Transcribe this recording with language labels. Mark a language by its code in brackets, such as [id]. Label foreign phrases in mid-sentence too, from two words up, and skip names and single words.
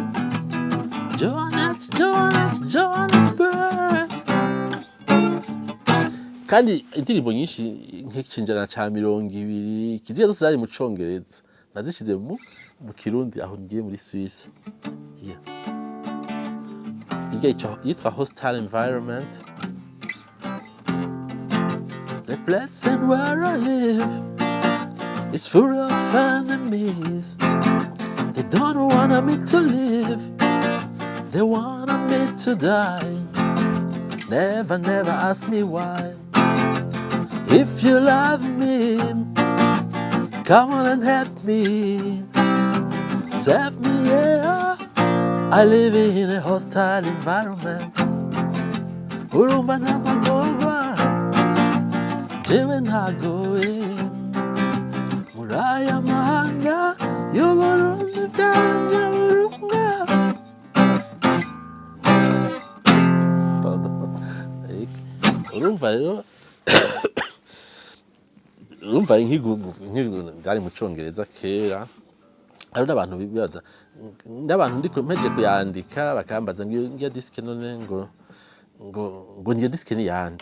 [rn] Johannesburg. Kandi indirimbo nyinshi nk'ikinjana ca 20 kiziya zose zari mu Congereza, nazishize mu Kirundi aho ngiye muri Suisse. Yitwa Hostile Environment. [en] The place and where I live is full of enemies. They don't want me to live, they want me to die. Never ask me why. If you love me, come on and help me, save me, yeah. I live in a hostile environment. [rn] Urumva n'amagorwa, jewe ntagowe muri aya mahanga y'Uburundi bw'Abanyaburunga. Urumva rero urumva nk'igugu ngari mu Congereza kera, hari n'abantu bibaza, n'abantu ndiko mpeje kuyandika bakambaza ngiyo disque none ngo niyo disque ni yande.